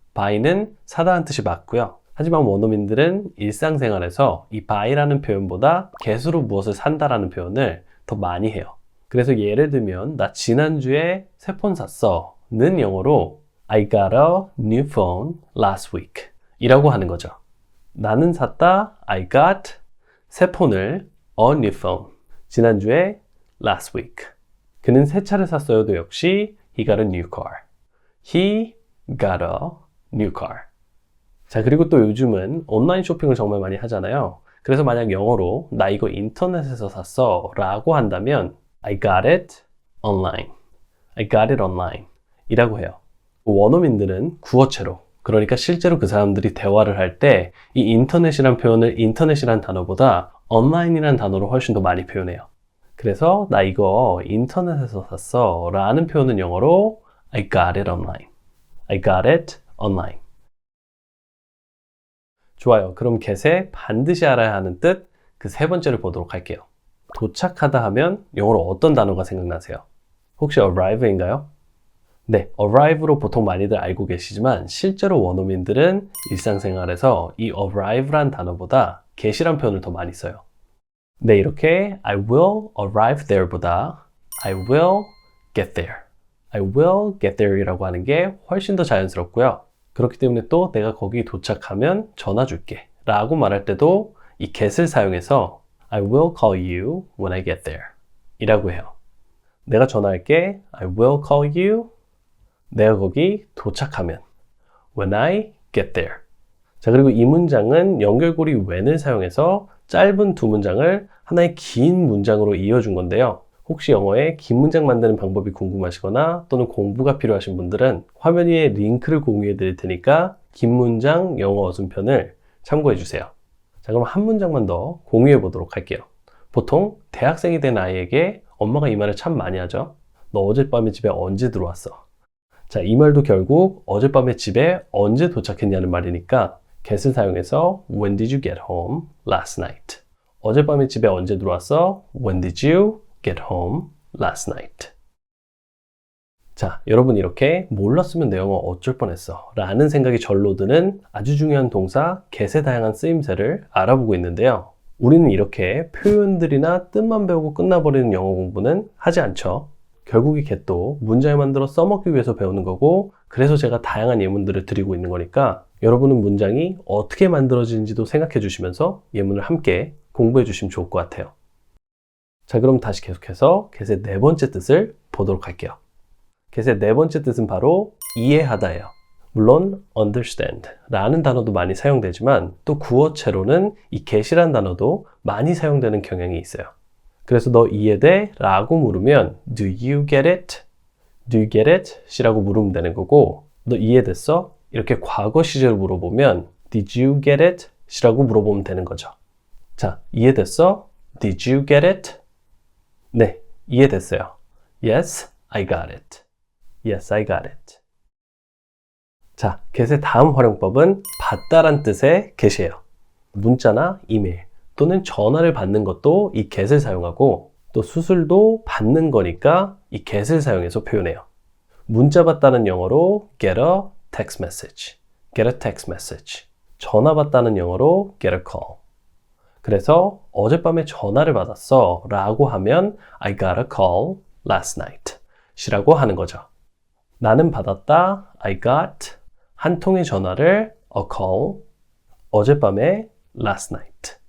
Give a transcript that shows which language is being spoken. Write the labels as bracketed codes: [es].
[ko] buy는 사다는 뜻이 맞고요. 하지만 원어민들은 일상생활에서 이 buy라는 표현보다 get으로 무엇을 산다라는 표현을 더 많이 해요. 그래서 예를 들면 나 지난주에 새 폰 샀어 는 영어로 [en] I got a new phone last week [ko] 이라고 하는 거죠. 나는 샀다 [en] I got [ko] 새 폰을 [en] a new phone [ko] 지난주에 [en] last week. [ko] 그는 새 차를 샀어요도 역시 [en] he got a new car. He got a new car. [ko] 자, 그리고 또 요즘은 온라인 쇼핑을 정말 많이 하잖아요. 그래서 만약 영어로 나 이거 인터넷에서 샀어 라고 한다면 [en] I got it online. I got it online [ko] 이라고 해요. 원어민들은 구어체로, 그러니까 실제로 그 사람들이 대화를 할 때 이 인터넷이란 표현을 인터넷이란 단어보다 online이란 단어로 훨씬 더 많이 표현해요. 그래서 나 이거 인터넷에서 샀어 라는 표현은 영어로 [en] I got it online. I got it online. [ko] 좋아요. 그럼 get에 반드시 알아야 하는 뜻, 그 세 번째를 보도록 할게요. 도착하다 하면 영어로 어떤 단어가 생각나세요? 혹시 arrive인가요? 네, arrive로 보통 많이들 알고 계시지만 실제로 원어민들은 일상생활에서 이 arrive란 단어보다 get이란 표현을 더 많이 써요. 네, 이렇게 [en] I will arrive there보다 I will get there. I will get there [ko] 이라고 하는 게 훨씬 더 자연스럽고요. 그렇기 때문에 또 내가 거기 도착하면 전화 줄게 라고 말할 때도 이 get을 사용해서 [en] I will call you when I get there [ko] 이라고 해요. 내가 전화할게. [en] I will call you. [ko] 내가 거기 도착하면 [en] when I get there. [ko] 자, 그리고 이 문장은 연결고리 when을 사용해서 짧은 두 문장을 하나의 긴 문장으로 이어준 건데요. 혹시 영어에 긴 문장 만드는 방법이 궁금하시거나 또는 공부가 필요하신 분들은 화면 위에 링크를 공유해 드릴 테니까 긴 문장 영어 어순편을 참고해 주세요. 자, 그럼 한 문장만 더 공유해 보도록 할게요. 보통 대학생이 된 아이에게 엄마가 이 말을 참 많이 하죠. 너 어젯밤에 집에 언제 들어왔어? 자, 이 말도 결국 어젯밤에 집에 언제 도착했냐는 말이니까 get을 사용해서 [en] When did you get home last night? [ko] 어젯밤에 집에 언제 들어왔어? [en] When did you get home last night? [ko] 자, 여러분 이렇게 몰랐으면 내 영어 어쩔 뻔했어 라는 생각이 절로 드는 아주 중요한 동사 get의 다양한 쓰임새를 알아보고 있는데요. 우리는 이렇게 표현들이나 뜻만 배우고 끝나버리는 영어 공부는 하지 않죠. 결국 이 get도 문장을 만들어 써먹기 위해서 배우는 거고, 그래서 제가 다양한 예문들을 드리고 있는 거니까 여러분은 문장이 어떻게 만들어지는지도 생각해 주시면서 예문을 함께 공부해 주시면 좋을 것 같아요. 자, 그럼 다시 계속해서 get의 네 번째 뜻을 보도록 할게요. get의 네 번째 뜻은 바로 이해하다예요. 물론 understand 라는 단어도 많이 사용되지만 또 구어체로는 이 get이란 단어도 많이 사용되는 경향이 있어요. 그래서 너 이해돼? 라고 물으면 [en] Do you get it? Do you get it? [ko] 이라고 물으면 되는 거고, 너 이해됐어? 이렇게 과거 시제로 물어보면 [en] Did you get it? [ko] 이라고 물어보면 되는 거죠. 자, 이해됐어? [en] Did you get it? [ko] 네, 이해됐어요. [en] Yes, I got it. Yes, I got it. [ko] 자, get의 다음 활용법은 받다란 뜻의 get이에요. 문자나 이메일 또는 전화를 받는 것도 이 get을 사용하고, 또 수술도 받는 거니까 이 get을 사용해서 표현해요. 문자 받다는 영어로 [en] get a text message. get a text message. [ko] 전화 받다는 영어로 [en] get a call. [ko] 그래서 어젯밤에 전화를 받았어 라고 하면 [en] I got a call last night [ko] 이라고 하는 거죠. 나는 받았다. [en] I got [ko] 한 통의 전화를 [en] a call [ko] 어젯밤에 [en] last night.